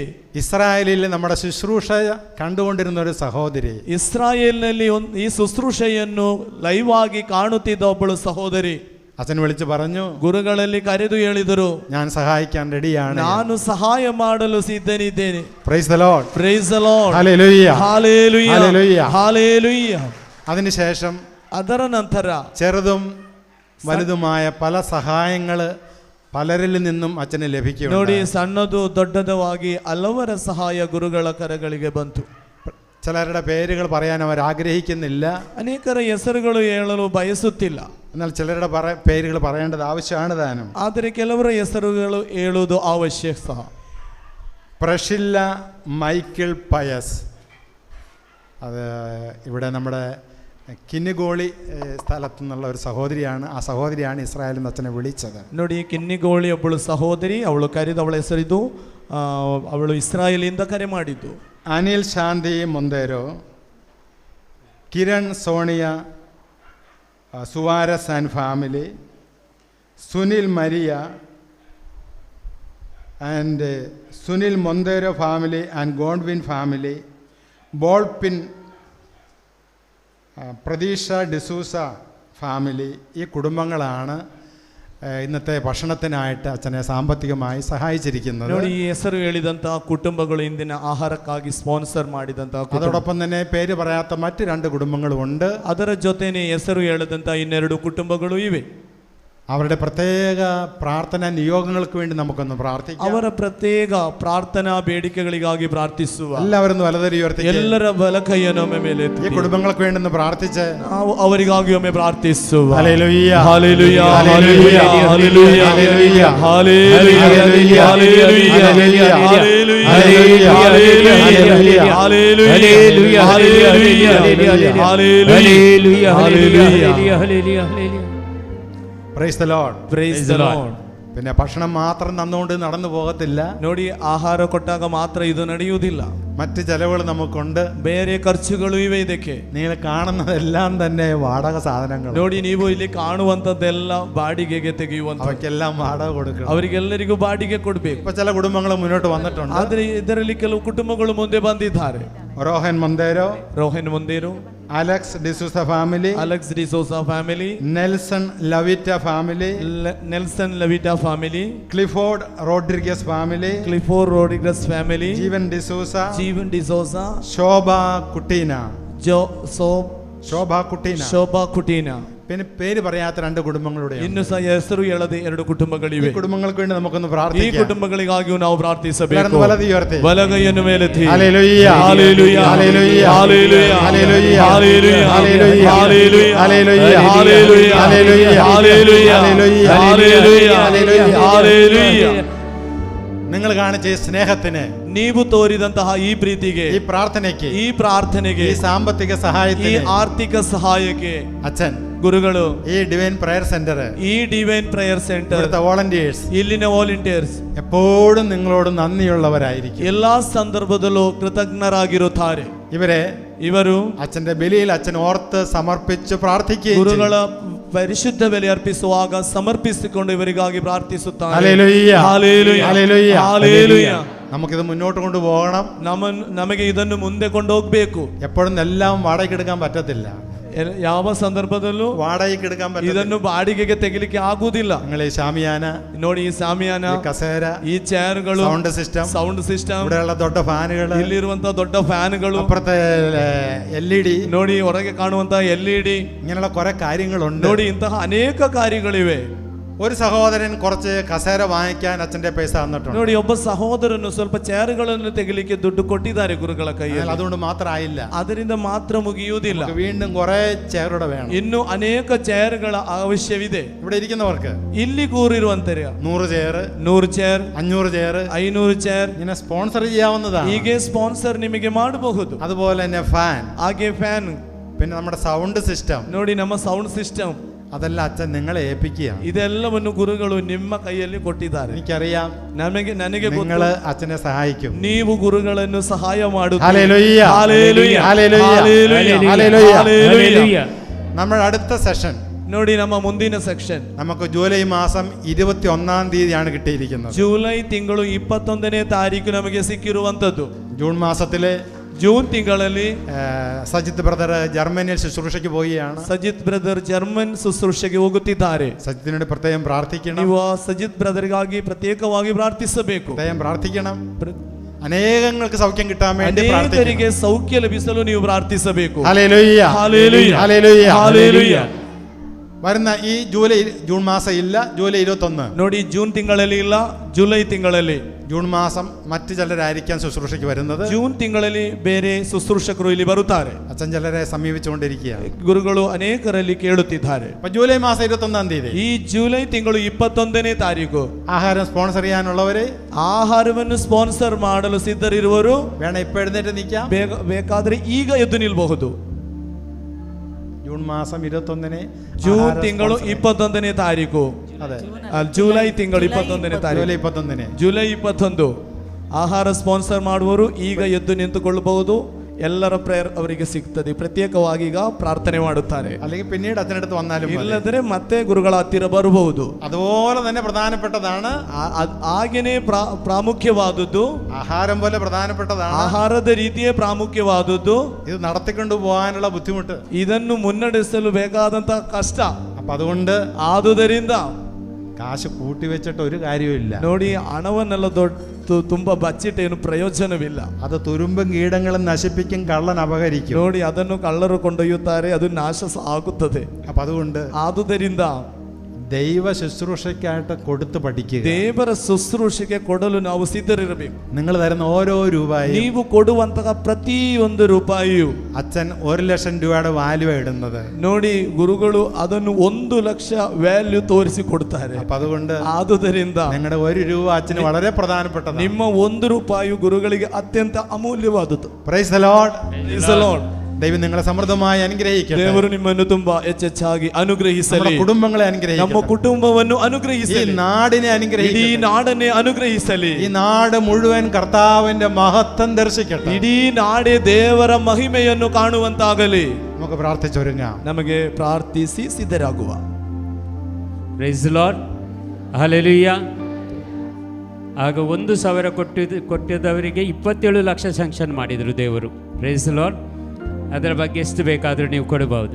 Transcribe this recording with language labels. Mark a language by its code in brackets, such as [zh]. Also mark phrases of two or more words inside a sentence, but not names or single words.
[ml] ഇസ്രായേലിൽ നമ്മുടെ ശുശ്രൂഷ കണ്ടുകൊണ്ടിരുന്ന ഒരു സഹോദരി, [kn] ಇಸ್ರಾಯೇಲ್ನಲ್ಲಿ ಈ ಶುಶ್ರೂಷೆಯನ್ನು ಲೈವ್ ಆಗಿ ಕಾಣುತ್ತಿದ್ದ ಒಬ್ಬಳು ಸಹೋದರಿ [ml] അച്ഛൻ വിളിച്ച് പറഞ്ഞു, [kn] ಗುರುಗಳಲ್ಲಿ ಕರೆದು ಹೇಳಿದರು, [ml] ഞാൻ സഹായിക്കാൻ റെഡിയാണ്. [kn] ನಾನು ಸಹಾಯ ಮಾಡಲು ಸಿದ್ಧನಿದ್ದೇನೆ. [en] Praise the Lord. Praise the Lord. [ml] ഹല്ലേലൂയ. [kn] ಹಾಲೆಲೂಯಾ. [ml] ഹല്ലേലൂയ. [kn] ಹಾಲೆಲೂಯಾ. [ml] അതിനുശേഷം [kn] ಅದರ ನಂತರ [ml] ചെറുതും വലുതുമായ പല സഹായങ്ങൾ പലരിൽ നിന്നും അച്ഛന് [kn] ನೋಡಿ, [ml] ലഭിക്കും. [kn] ಸಣ್ಣದು ದೊಡ್ಡದವಾಗಿ ಹಲವರ ಸಹಾಯ ಗುರುಗಳ ಕರಗಳಿಗೆ ಬಂತು. [ml] ചിലരുടെ പേരുകൾ പറയാൻ അവർ ആഗ്രഹിക്കുന്നില്ല, [kn] ಅನೇಕರ ಹೆಸರುಗಳು ಹೇಳಲು ಬಯಸುತ್ತಿಲ್ಲ. [ml] എന്നാൽ ചിലരുടെ പേരുകൾ പറയേണ്ടത് ആവശ്യമാണ് താനും. [kn] ಆದರೆ ಕೆಲವರ ಹೆಸರುಗಳು ಹೇಳುವುದು ಅವಶ್ಯಕ ಸಹ. [ml] പ്രഷില്ല മൈക്കിൾ പയസ്, അത് ഇവിടെ നമ്മുടെ കിന്നിഗോളി സ്ഥലത്തു നിന്നുള്ള ഒരു സഹോദരിയാണ്. ആ സഹോദരിയാണ് ഇസ്രായേലിൽ നിന്ന് അച്ഛനെ വിളിച്ചത്. [kn] ನೋಡಿ, ಕಿನ್ನಿಗೋಳಿ ಒಬ್ಬಳು ಸಹೋದರಿ, ಅವಳು ಕರೆದು ಅವಳ ಹೆಸರಿದ್ದು ಅವಳು ಇಸ್ರಾಯೇಲಿಂದ ಕರೆ ಮಾಡಿದ್ದು. [ml] അനിൽ ശാന്തി മൊന്തേരോ, കിരൺ സോണിയ സുവാരസ് ആൻഡ് ഫാമിലി, സുനിൽ മരിയ ആൻഡ് സുനിൽ മൊന്തേരോ ഫാമിലി ആൻഡ് ഗോഡ്വിൻ ഫാമിലി, ബോൾപിൻ പ്രതീക്ഷ ഡിസൂസ ഫാമിലി, ഈ കുടുംബങ്ങളാണ് ഇന്നത്തെ ഭക്ഷണത്തിനായിട്ട് അച്ഛനെ സാമ്പത്തികമായി സഹായിച്ചിരിക്കുന്നത്. [kn] ನೋಡಿ, ಈ ಹೆಸರು ಹೇಳಿದಂತಹ ಕುಟುಂಬಗಳು ಇಂದಿನ ಆಹಾರಕ್ಕಾಗಿ ಸ್ಪಾನ್ಸರ್ ಮಾಡಿದಂತಹ. [ml] അതോടൊപ്പം തന്നെ പേര് പറയാത്ത മറ്റ് 2 കുടുംബങ്ങളുമുണ്ട്. [kn] ಅದರ ಜೊತೆನೆ ಹೆಸರು ಹೇಳದಂತಹ 2 ಕುಟುಂಬಗಳು ಇವೆ. [ml] അവരുടെ പ്രത്യേക പ്രാർത്ഥനാ നിയോഗങ്ങൾക്ക് വേണ്ടി നമുക്കൊന്ന് പ്രാർത്ഥിക്കാം. [kn] ಅವರ ಪ್ರತ್ಯೇಕ ಪ್ರಾರ್ಥನಾ ಬೇಡಿಕೆಗಳಿಗಾಗಿ ಪ್ರಾರ್ಥಿಸುವ. [ml] എല്ലാവരും വലതുകൈ ഉയർത്തി [kn] ಎಲ್ಲರ ಬಲಕೈಯನ್ನು ಒಮ್ಮೆ ಮೇಲೆ ಎತ್ತಿ [ml] ഈ കുടുംബങ്ങൾക്ക് വേണ്ടി ഒന്ന് പ്രാർത്ഥിച്ച് [kn] ನಾವು ಅವರಿಗಾಗಿ ಒಮ್ಮೆ ಪ್ರಾರ್ಥಿಸುವ. [ml] ഹല്ലേലൂയ, ഹല്ലേലൂയ, ഹല്ലേലൂയ, ഹല്ലേലൂയ, ഹല്ലേലൂയ, ഹല്ലേലൂയ, ഹല്ലേലൂയ, ഹല്ലേലൂയ, ഹല്ലേലൂയ, ഹല്ലേലൂയ, ഹല്ലേലൂയ, ഹല്ലേലൂയ, ഹല്ലേലൂയ, ഹല്ലേലൂയ, ഹല്ലേലൂയ. [en] Praise the Lord. Praise the Lord. [ml] പിന്നെ ഭക്ഷണം മാത്രം തന്നുകൊണ്ട് നടന്നു പോകത്തില്ല. [kn] ನೋಡಿ, ಆಹಾರ ಕೊಟ್ಟಾಗ ಮಾತ್ರ ಇದು ನಡೆಯುವುದಿಲ್ಲ, [ml] മറ്റ് ചെലവുകൾ നമുക്കുണ്ട്. [kn] ಬೇರೆ ಖರ್ಚುಗಳು ಇವೆ ಇದಕ್ಕೆ. [ml] നിങ്ങൾ കാണുന്നതെല്ലാം തന്നെ വാടക സാധനങ്ങൾ. [kn] ನೋಡಿ, ನೀವು ಇಲ್ಲಿ ಕಾಣುವಂತದ್ದೆಲ್ಲ ಬಾಡಿಗೆಗೆ ತೆಗೆಯುವಂತ, [ml] അവയ്ക്കെല്ലാം വാടക കൊടുക്കണം. [kn] ಅವರಿಗೆಲ್ಲರಿಗೂ ಬಾಡಿಗೆ ಕೊಡ್ಬೇಕು. [ml] ഇപ്പൊ ചില കുടുംബങ്ങൾ മുന്നോട്ട് വന്നിട്ടുണ്ട്. [kn] ಆದ್ರೆ ಇದರಲ್ಲಿ ಕೆಲವು ಕುಟುಂಬಗಳು ಮುಂದೆ ಬಂದಿದ್ದಾರೆ. [ml] റോഹൻ മൊന്തേരോ, [kn] ರೋಹನ್ ಮುಂದೇರು, [ml] അലക്സ് ഡിസൂസ ഫാമിലി, [kn] ಅಲೆಕ್ಸ್ ಡಿಸೋಸಾ ಫ್ಯಾಮಿಲಿ, [ml] നെൽസൺ ലവിറ്റ ഫാമിലി, [kn] ನೆಲ್ಸನ್ ಲವಿಟಾ ಫ್ಯಾಮಿಲಿ, [ml] ക്ലിഫോർഡ് റോഡ്രിഗസ് ഫാമിലി, [kn] ಕ್ಲಿಫೋರ್ ರೋಡ್ರಿಗಸ್ ಫ್ಯಾಮಿಲಿ, [ml] ജീവൻ ഡിസൂസ, [kn] ಜೀವನ್ ಡಿಸೋಸಾ, [ml] ശോഭ കുട്ടീന, ശോഭ കുട്ടീന. [kn] ಶೋಭಾ ಕುಟೀನಾ. [ml] പിന്നെ പേര് പറയാത്ത 2 കുടുംബങ്ങളുടെ [kn] ಇನ್ನು ಸಹ ಹೆಸರು ಹೇಳದೆ 2 ಕುಟುಂಬಗಳಿವೆ. [ml] കുടുംബങ്ങൾക്ക് വേണ്ടി നമുക്കൊന്ന് [kn] ಈ [ml] പ്രാർത്ഥിക്കാം. [kn] ಕುಟುಂಬಗಳಿಗಾಗಿಯೂ ನಾವು ಪ್ರಾರ್ಥಿಸಬೇಕು. [ml] വലത് ഉയർത്തി [kn] ಬಲಗೈಯನ್ನು ಮೇಲೆತ್ತಿ. [ml] ഹല്ലേലൂയ, ഹല്ലേലൂയ, ഹല്ലേലൂയ, ഹല്ലേലൂയ, ഹല്ലേലൂയ, ഹല്ലേലൂയ, ഹല്ലേലൂയ, ഹല്ലേലൂയ, ഹല്ലേലൂയ, ഹല്ലേലൂയ, ഹല്ലേലൂയ, ഹല്ലേലൂയ, ഹല്ലേലൂയ, ഹല്ലേലൂയ, ഹല്ലേലൂയ. നിങ്ങൾ കാണിച്ച ഈ സ്നേഹത്തിന്, [kn] ನೀವು ತೋರಿದಂತಹ ಈ ಪ್ರೀತಿಗೆ, [ml] ഈ പ്രാർത്ഥനയ്ക്ക്, [kn] ಈ ಪ್ರಾರ್ಥನೆಗೆ, [ml] ഈ സാമ്പത്തിക [kn] ಈ [ml] സഹായത്തിന് [kn] ಆರ್ಥಿಕ ಸಹಾಯಕ್ಕೆ [ml] അച്ഛൻ, [kn] ಗುರುಗಳು, [ml] ഈ ഡിവൈൻ പ്രയർ സെന്റർ, [kn] ಈ ഡിവೈನ್ ಪ್ರೇಯರ್ ಸೆಂಟರ್, [ml] ഇവിടുത്തെ വോളണ്ടിയേഴ്സ് [kn] ಇಲ್ಲಿನ ವಾಲಂಟಿಯರ್ಸ್ [ml] എപ്പോഴും നിങ്ങളോട് നന്ദിയുള്ളവരായിരിക്കും. [kn] ಎಲ್ಲಾ ಸಂದರ್ಭದಲ್ಲೂ ಕೃತಜ್ಞರಾಗಿರುತ್ತಾರೆ. ಇವರು [ml] അച്ഛന്റെ ബലിയിൽ അച്ഛൻ ഓർത്ത് സമർപ്പിച്ച് പ്രാർത്ഥിക്കുകയും [kn] ಗುರುಗಳ ಪರಿಶುದ್ಧ ಬೆಲೆ ಅರ್ಪಿಸುವಾಗ ಸಮರ್ಪಿಸಿಕೊಂಡು ಇವರಿಗಾಗಿ ಪ್ರಾರ್ಥಿಸುತ್ತಾರೆ. [ml] ഹല്ലേലൂയ, ഹല്ലേലൂയ, ഹല്ലേലൂയ, ഹല്ലേലൂയ. നമുക്കിത് മുന്നോട്ട് കൊണ്ടുപോകണം. [kn] ನಮಗೆ ಇದನ್ನು ಮುಂದೆ ಕೊಂಡೋಗ್ಬೇಕು. [ml] എപ്പോഴും എല്ലാം വാടകയ്ക്ക് എടുക്കാൻ പറ്റത്തില്ല. [kn] ಯಾವ ಸಂದರ್ಭದಲ್ಲೂ [ml] വാടകയ്ക്ക് എടുക്കാൻ പറ്റില്ല. [kn] ಇದನ್ನು ಬಾಡಿಗೆಗೆ ತೆಗಿಲಿಕ್ಕೆ ಆಗುವುದಿಲ್ಲ. [ml] നിങ്ങൾ ഈ ഷാമിയാന, [kn] ನೋಡಿ, ಈ ಸಾಮಿಯಾನ, [ml] ഈ കസേര, [kn] ಈ ಚೇರ್ಗಳು, [en] sound system, sound system, [ml] ഇവിടെയുള്ള ದೊಡ್ಡ ഫാനുകൾ, [kn] ಇಲ್ಲಿರುವಂತಹ ದೊಡ್ಡ ಫ್ಯಾನ್ಗಳು, [ml] അപ്പുറത്തെ LED, [kn] ನೋಡಿ ಹೊರಗೆ ಕಾಣುವಂತಹ LED, [ml] ഇങ്ങനെയുള്ള കുറെ കാര്യങ്ങളുണ്ട്. [kn] ನೋಡಿ ಇಂತಹ ಅನೇಕ ಕಾರ್ಯಗಳಿವೆ. [ml] ഒരു സഹോദരൻ കുറച്ച് കസേര വാങ്ങിക്കാൻ അച്ഛന്റെ പൈസ തന്നിട്ടുണ്ട്. [kn] ನೋಡಿ, ಒಬ್ಬ ಸಹೋದರನು ಸ್ವಲ್ಪ ಚೇರುಗಳನ್ನು ತೆಗಿಲಿಕ್ಕೆ ದುಡ್ಡು ಕೊಟ್ಟಿದ್ದಾರೆ ಗುರುಗಳ ಕೈಯಲ್ಲಿ. [ml] അതുകൊണ്ട് മാത്രമായില്ല, [kn] ಅದರಿಂದ ಮಾತ್ರ ಮುಗಿಯುವುದಿಲ್ಲ. [ml] വീണ്ടും കുറെ ചെയറുടെ വേണം. [kn] ಇನ್ನು ಅನೇಕ ಚೇರ್ಗಳ ಅವಶ್ಯವಿದೆ. [ml] ഇവിടെ ഇരിക്കുന്നവർക്ക് [kn] ಇಲ್ಲಿ ಕೂರಿರುವಂತರ [ml] 100 ചെയർ, [kn] 100 ಚೇರ್, [ml] 500 ചെയർ, [kn] 500 ಚೇರ್ [ml] ഇങ്ങനെ സ്പോൺസർ ചെയ്യാവുന്നതാണ്. [kn] ಹೀಗೆ ಸ್ಪಾನ್ಸರ್ ನಿಮಗೆ ಮಾಡಬಹುದು. [ml] അതുപോലെ തന്നെ ഫാൻ, [kn] ಹಾಗೆ ಫ್ಯಾನ್, [ml] പിന്നെ നമ്മുടെ [en] sound system, [kn] ನೋಡಿ ನಮ್ಮ [en] sound system, [ml] അതെല്ലാം അച്ഛൻ നിങ്ങളെ ഏൽപ്പിക്കുക. [kn] ಇದೆಲ್ಲವನ್ನು ಗುರುಗಳು ನಿಮ್ಮ ಕೈಯಲ್ಲಿ ಕೊಟ್ಟಿದ್ದಾರೆ. [ml] എനിക്കറിയാം [kn] ನನಗೆ [ml] നിങ്ങൾ അച്ഛനെ സഹായിക്കും. [kn] ನೀವು ಗುರುಗಳನ್ನು ಸಹಾಯ ಮಾಡುತ್ತೀರಿ. [ml] ഹല്ലേലൂയ, ഹല്ലേലൂയ, ഹല്ലേലൂയ, ഹല്ലേലൂയ, ഹല്ലേലൂയ. ഹല്ലേലൂയ. നമ്മുടെ അടുത്ത സെഷൻ [kn] ನೋಡಿ ನಮ್ಮ ಮುಂದಿನ ಸೆಕ್ಷನ್. [ml] നമുക്ക് ജൂലൈ മാസം 21-ാം തീയതിയാണ് കിട്ടിയിരിക്കുന്നത്. [kn] ಜೂಲೈ ತಿಂಗಳು 21ನೇ ತಾರೀಕು ನಮಗೆ ಸಿಕ್ಕಿರುವಂತದ್ದು. [ml] ജൂൺ മാസത്തിലെ [kn] ಜೂನ್ ತಿಂಗಳಲ್ಲಿ [ml] സജിത്ത് ബ്രദർ ജർമ്മനിയിൽ ശുശ്രൂഷയ്ക്ക് പോവുകയാണ്. [kn] ಸಜಿತ್ ಬ್ರದರ್ ಜರ್ಮನ್ ಶುಶ್ರೂಷೆಗೆ ಹೋಗುತ್ತಿದ್ದಾರೆ. [ml] സജിത്തിനോട് പ്രത്യേകം പ്രാർത്ഥിക്കണം. [kn] ನೀವು ಸಜಿತ್ ಬ್ರದರ್ಗಾಗಿ ಪ್ರತ್ಯೇಕವಾಗಿ ಪ್ರಾರ್ಥಿಸಬೇಕು. [ml] പ്രത്യേകം പ്രാർത്ഥിക്കണം. അനേകങ്ങൾക്ക് സൗഖ്യം കിട്ടാൻ വേണ്ടി [kn] ಅನೇಕರಿಗೆ ಸೌಖ್ಯ ಲಭಿಸಲು ನೀವು ಪ್ರಾರ್ಥಿಸಬೇಕು. [ml] ഹല്ലേലൂയ ഹല്ലേലൂയ ഹല്ലേലൂയ ഹല്ലേലൂയ. വരുന്ന ഈ ജൂൺ മാസം ഇല്ല, ജൂലൈ 21. [kn] ನೋಡಿ ಜೂನ್ ತಿಂಗಳಲ್ಲಿ ಇಲ್ಲ, ಜುಲೈ ತಿಂಗಳಲ್ಲಿ. [ml] ജൂൺ മാസം മറ്റു ചിലരായിരിക്കാം ശുശ്രൂഷയ്ക്ക് വരുന്നത്. [kn] ಜೂನ್ ತಿಂಗಳಲ್ಲಿ ಬೇರೆ ಶುಶ್ರೂಷಕರು ಇಲ್ಲಿ ಬರುತ್ತಾರೆ. [ml] അച്ഛൻ ചിലരെ സമീപിച്ചുകൊണ്ടിരിക്കുകയാണ്. [kn] ಗುರುಗಳು ಅನೇಕರಲ್ಲಿ ಕೇಳುತ್ತಿದ್ದಾರೆ. [ml] ജൂലൈ മാസം 21-ാം തീയതി [kn] ಈ ಜುಲೈ ತಿಂಗಳು 21ನೇ ತಾರೀಕು [ml] ആഹാരം സ്പോൺസർ ചെയ്യാനുള്ളവരെ, [kn] ಆಹಾರವನ್ನು ಸ್ಪಾನ್ಸರ್ ಮಾಡಲು ಸಿದ್ಧರಿರುವರು [ml] വേണം ഇപ്പൊ എഴുന്നേറ്റ് നിൽക്കാം. [kn] ಬೇಕಾದ್ರೆ ಈಗ ಎದ್ದು ನಿಲ್ಬಹುದು. [ml] ജൂൺ മാസം 21-ന് [kn] ಜೂನ್ ತಿಂಗಳು 21ನೇ ತಾರೀಕು. [ml] അതെ, [kn] ಜುಲೈ ತಿಂಗಳು 21ನೇ ತಾರೀಕು. [ml] ജൂലൈ 21-ന് [kn] ಜುಲೈ 21 ಆಹಾರ ಸ್ಪಾನ್ಸರ್ ಮಾಡುವರು ಈಗ ಎದ್ದು ನಿಂತುಕೊಳ್ಳಬಹುದು. ಎಲ್ಲರ ಪ್ರೇಯರ್ ಅವರಿಗೆ ಸಿಗ್ತದೆ. ಪ್ರತ್ಯೇಕವಾಗಿ ಈಗ ಪ್ರಾರ್ಥನೆ ಮಾಡುತ್ತಾರೆ. [ml] അല്ലെങ്കിൽ പിന്നീട് അച്ഛനടുത്ത് വന്നാലും മതി. [kn] ಇಲ್ಲದ್ರೆ ಮತ್ತೆ ಗುರುಗಳ ಹತ್ತಿರ ಬರಬಹುದು. [ml] അതുപോലെ തന്നെ പ്രധാനപ്പെട്ടതാണ് [kn] ಹಾಗೇನೆ ಪ್ರಾಮುಖ್ಯವಾದದ್ದು, [ml] ആഹാരം പോലെ പ്രധാനപ്പെട്ടതാണ് [kn] ಆಹಾರದ ರೀತಿಯೇ ಪ್ರಾಮುಖ್ಯವಾದದ್ದು. [ml] ഇത് നടത്തിക്കൊണ്ടു പോകാനുള്ള ബുദ്ധിമുട്ട്. [kn] ಇದನ್ನು ಮುನ್ನಡೆಸಲು ಬೇಕಾದಂತಹ ಕಷ್ಟ. [ml] അപ്പൊ അതുകൊണ്ട് [kn] ಆದುದರಿಂದ [ml] കാശ് കൂട്ടി വെച്ചിട്ട് ഒരു കാര്യമില്ല. [kn] ನೋಡಿ, ಹಣವನ್ನೆಲ್ಲ ತುಂಬಾ ಬಚ್ಚಿಟ್ಟೇನು ಪ್ರಯೋಜನವಿಲ್ಲ. [ml] അത് തുരുമ്പും കീടങ്ങളും നശിപ്പിക്കും, കള്ളൻ അപഹരിക്കും. [kn] ನೋಡಿ, ಅದನ್ನು ಕಳ್ಳರು ಕೊಂಡೊಯ್ಯುತ್ತಾರೆ, ಅದು ನಾಶ ಆಗುತ್ತದೆ. [ml] അപ്പൊ അതുകൊണ്ട് [kn] ಆದುದರಿಂದ [ml] ദൈവ ശുശ്രൂഷയ്ക്കായിട്ട് കൊടുത്ത് പഠിക്കുക. [kn] ದೇವರ ಶುಶ್ರೂಷೆಗೆ ಕೊಡಲು ನಾವು ಸಿದ್ಧರಿರಬೇಕು. [ml] നിങ്ങൾ തരുന്ന ഓരോ രൂപയും, [kn] ನೀವು ಕೊಡುವಂತಹ ಪ್ರತಿಯೊಂದು ರೂಪಾಯಿಯು [ml] അച്ഛൻ 1,00,000 രൂപയുടെ വാല്യൂ ഇടുന്നത്. [kn] ನೋಡಿ, ಗುರುಗಳು ಅದನ್ನು 1 ಲಕ್ಷ ವ್ಯಾಲ್ಯೂ ತೋರಿಸಿ ಕೊಡ್ತಾರೆ. [ml] അപ്പൊ അതുകൊണ്ട് [kn] ಆದುದರಿಂದ [ml] നിങ്ങളുടെ 1 രൂപ അച്ഛന് വളരെ പ്രധാനപ്പെട്ടതാണ്. [kn] ನಿಮ್ಮ 1 ರೂಪಾಯಿ ಗುರುಗಳಿಗೆ ಅತ್ಯಂತ ಅಮೂಲ್ಯವಾದದ್ದು. [en] Praise the Lord. Praise the Lord. [ml] ദൈവം നിങ്ങളെ സമൃദ്ധമായി അനുഗ്രഹിക്കട്ടെ. [kn] ದೇವರು ನಿಮ್ಮನ್ನು ತುಂಬಾ ಹೆಚ್ಚೆಚ್ಚಾಗಿ ಅನುಗ್ರಹಿಸಲಿ. [ml] കുടുംബങ്ങളെ അനുഗ്രഹിക്കട്ടെ. [kn] ನಮ್ಮ ಕುಟುಂಬವನ್ನು [ml] ഈ [kn] ಅನುಗ್ರಹಿಸಲಿ. [ml] നാടിനെ [kn] ಇಡೀ [ml] അനുഗ്രഹിക്കട്ടെ. [kn] ನಾಡನ್ನೇ ಅನುಗ್ರಹಿಸಲಿ. [ml] ഈ നാട് മുഴുവൻ കർത്താവിന്റെ മഹത്വം ദർശിക്കട്ടെ. [kn] ಇಡೀ ನಾಡೇ ದೇವರ ಮಹಿಮೆಯನ್ನು ಕಾಣುವಂತಾಗಲಿ. [ml] നമുക്ക് പ്രാർത്ഥിച്ചൊരുങ്ങാം. [kn] ನಮಗೆ ಪ್ರಾರ್ಥಿಸಿ ಸಿದ್ಧರಾಗುವ. [en] Praise the Lord. ಹಲ್ಲೆಲೂಯ. [kn] ಆಗ 1,000 ಕೊಟ್ಟಿದ್ದವರಿಗೆ 27 ಲಕ್ಷ ಸ್ಯಾಂಕ್ಷನ್ ಮಾಡಿದರು ದೇವರು. [en] Praise the Lord. [kn] ಅದರ ಬಗ್ಗೆ ಎಷ್ಟು ಬೇಕಾದರೂ ನೀವು ಕೊಡಬಹುದು.